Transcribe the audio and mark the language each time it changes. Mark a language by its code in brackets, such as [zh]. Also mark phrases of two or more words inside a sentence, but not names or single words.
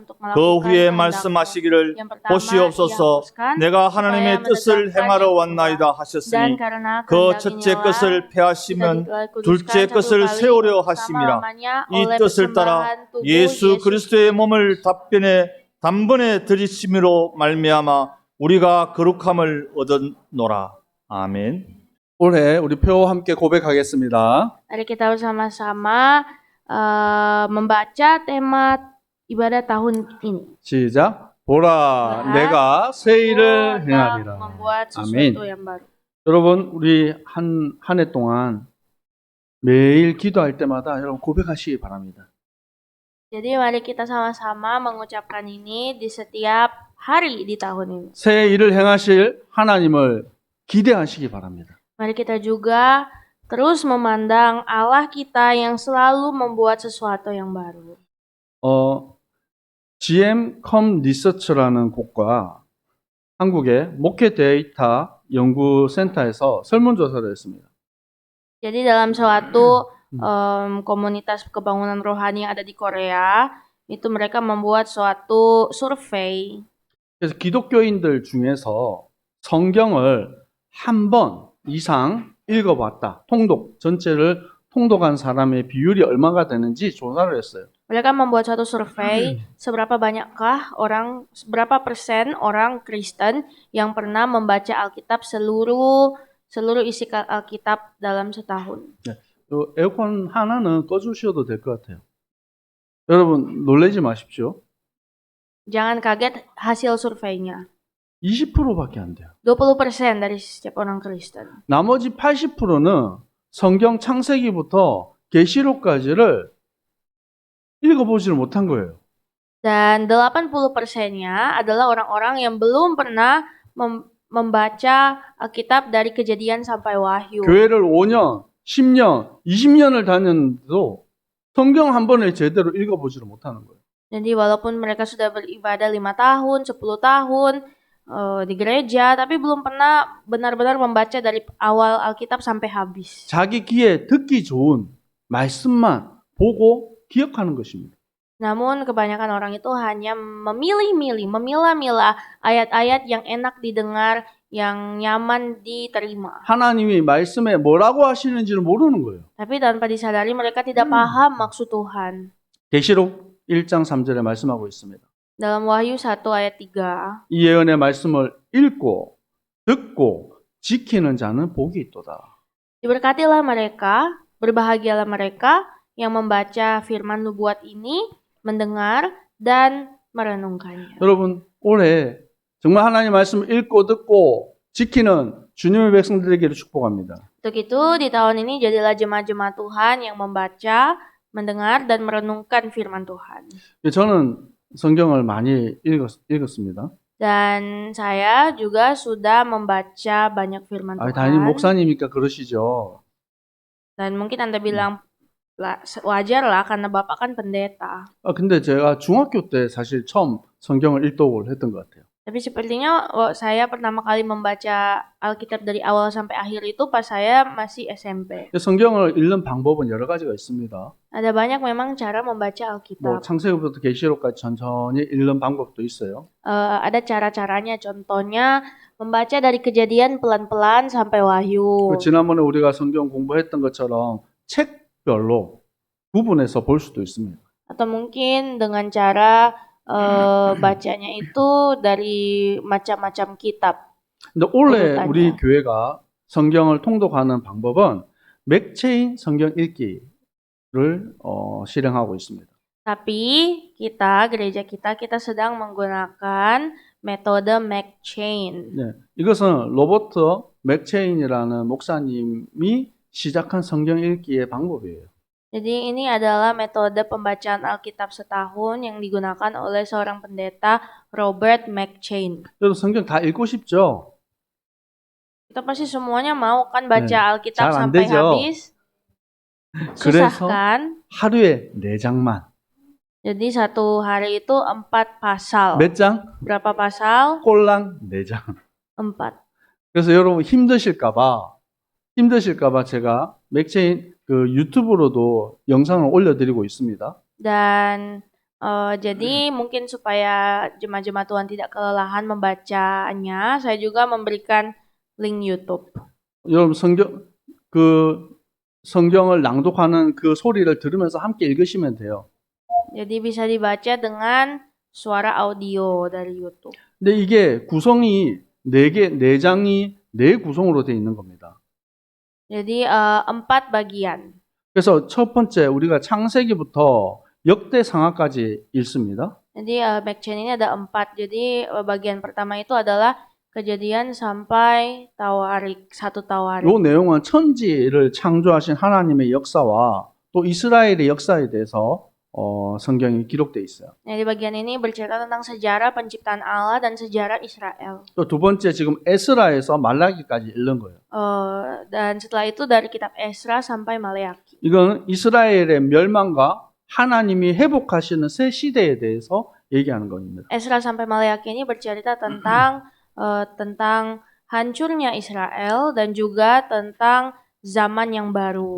[ko] 그 후에 말씀하시기를 보시옵소서 내가 하나님의 뜻을 행하러 왔나이다 하셨으니 그 첫째 것을 폐하시면 둘째 것을 세우려 하심이라. 이 뜻을 따라 예수 그리스도의 몸을 단번에 들이심으로 말미암아 우리가 거룩함을 얻었노라. 아멘. 올해 우리 표 함께 고백하겠습니다. [id] Mari kita bersama-sama membaca tema ibadah tahun ini. [ko] 시작. 보라, 내가 새 일을 행하리라. [id] Membuat [ko] 아멘. [id] sesuatu yang baru. [ko] 여러분, 우리 한 해 동안 매일 기도할 때마다 여러분 고백하시기 바랍니다. [id] Jadi mari kita sama-sama mengucapkan ini di setiap hari di tahun ini. [ko] 새 일을 행하실 하나님을 기대하시기 바랍니다. [id] Mari kita juga terus memandang Allah kita yang selalu membuat sesuatu yang baru. [ko] GM Com Research라는 곳과 한국의 목회 데이터 연구센터에서 설문조사를 했습니다. [id] Jadi dalam suatu komunitas kebangunan rohani yang ada di Korea, itu mereka membuat suatu survei. [ko] 그래서 기독교인들 중에서 성경을 한 번 이상 읽어봤다. 통독, 전체를 통독한 사람의 비율이 얼마가 되는지 조사를 했어요. [id] Mereka membuat suatu survei, berapa persen orang Kristen yang pernah membaca Alkitab seluruh isi Alkitab dalam setahun. [ko] 네, 에어컨 하나는 꺼주셔도 될 것 같아요. 여러분 놀라지 마십시오. [id] Jangan kaget hasil surveinya. [ko] 20%밖에 안 돼요. [id] 20% dari setiap orang Kristen. [ko] 나머지 80%는 성경 창세기부터 계시록까지를 읽어보지를 못한 거예요. [id] Dan 80%-nya adalah orang-orang yang belum pernah membaca Alkitab dari Kejadian sampai Wahyu. [ko] 교회를 5년, 10년, 20년을 다녔는데도 성경 한 번을 제대로 읽어보지를 못하는 거예요. [id] Jadi walaupun mereka sudah beribadah 5 tahun, 10 tahun di gereja, tapi belum pernah benar-benar membaca dari awal Alkitab sampai habis. [ko] 자기 귀에 듣기 좋은 말씀만 보고 기억하는 것입니다. [id] Namun kebanyakan orang itu hanya memilah-milah ayat-ayat yang enak didengar, yang nyaman diterima. [ko] 하나님이 말씀에 뭐라고 하시는지를 모르는 거예요. [id] Tapi tanpa disadari mereka tidak paham maksud Tuhan. [ko] 계시록 1장 3절에 말씀하고 있습니다. [id] Dalam Wahyu 1 ayat 3. [ko] 이 예언의 말씀을 읽고 듣고 지키는 자는 복이 있도다. [id] Diberkatilah mereka, berbahagialah mereka yang membaca firman nubuat ini, mendengar dan merenungkannya. [ko] 여러분 올해 정말 하나님 말씀을 읽고 듣고 지키는 주님의 백성들 되기를 축복합니다. [id] Untuk itu di tahun ini jadilah jemaat-jemaat Tuhan yang membaca, mendengar dan merenungkan firman Tuhan. [ko] 저는 성경을 많이 읽었습니다. [id] Dan saya juga sudah membaca banyak firman Tuhan. [ko] 당연히 목사님이니까 그러시죠. [id] Dan mungkin Anda bilang wajar lah karena Bapak kan pendeta. [ko] 근데 제가 중학교 때 사실 처음 성경을 읽독을 했던 것 같아요. [id] Tapi sepertinya saya pertama kali membaca Alkitab dari awal sampai akhir itu pas saya masih SMP. [ko] 성경을 읽는 방법은 여러 가지가 있습니다. [id] Ada banyak memang cara membaca Alkitab. [ko] 창세기부터 계시록까지 천천히 읽는 방법도 있어요. [id] Ada cara-caranya. Contohnya membaca dari Kejadian pelan-pelan sampai Wahyu. [ko] 지난번에 우리가 성경 공부했던 것처럼 책별로 구분해서 볼 수도 있습니다. [id] Atau mungkin dengan cara bacanya itu dari macam-macam kitab. [ko] 근데 올해 [id] urutannya. [ko] 우리 교회가 성경을 통독하는 방법은 맥체인 성경 읽기를 실행하고 있습니다. [id] Tapi gereja kita sedang menggunakan metode McChain. [ko] 네, 이것은 로버트 맥체인이라는 목사님이 시작한 성경 읽기의 방법이에요. [id] Jadi ini adalah metode pembacaan Alkitab setahun yang digunakan oleh seorang pendeta Robert McChain. [ko] 여러분 성경 다 읽고 싶죠? [id] Kita pasti semuanya mau kan baca Alkitab [ko] 잘 안 [id] sampai [ko] 되죠. [id] habis. [ko] 그래서 [id] Susah kan? [ko] 하루에 4장만. [id] Jadi satu hari itu 4 pasal. [ko] 몇 장? [id] Berapa pasal? [ko] 꼴랑 4장. [id] 4. [ko] 그래서 여러분 힘드실까봐 제가 맥체인 그 유튜브로도 영상을 올려드리고 있습니다. [id] Dan jadi mungkin supaya jemaat-jemaat Tuhan tidak kelelahan membacanya, saya juga memberikan link YouTube. [ko] 여러분 성경을 낭독하는 그 소리를 들으면서 함께 읽으시면 돼요. [id] Jadi bisa dibaca dengan suara audio dari YouTube. [ko] 근데 이게 구성이 4장이 4구성으로 되어 있는 겁니다. [id] Jadi 4 bagian. [ko] 그래서 첫 번째 우리가 창세기부터 역대상하까지 읽습니다. [id] Jadi McChain ini ada 4. Jadi bagian pertama itu adalah Kejadian sampai Tawarik, 1 Tawarik. [ko] 이 내용은 천지를 창조하신 하나님의 역사와 또 이스라엘의 역사에 대해서 성경이 기록되어 있어요. [id] Nah, di bagian ini bercerita tentang sejarah penciptaan Allah dan sejarah Israel. [ko] 또 두 번째 지금 에스라에서 말라기까지 읽는 거예요. [id] Dan setelah itu dari kitab Esra sampai Maleaki. [ko] 이건 이스라엘의 멸망과 하나님이 회복하시는 새 시대에 대해서 얘기하는 겁니다. [id] Esra sampai Maleaki ini bercerita tentang hancurnya Israel dan juga tentang zaman yang baru.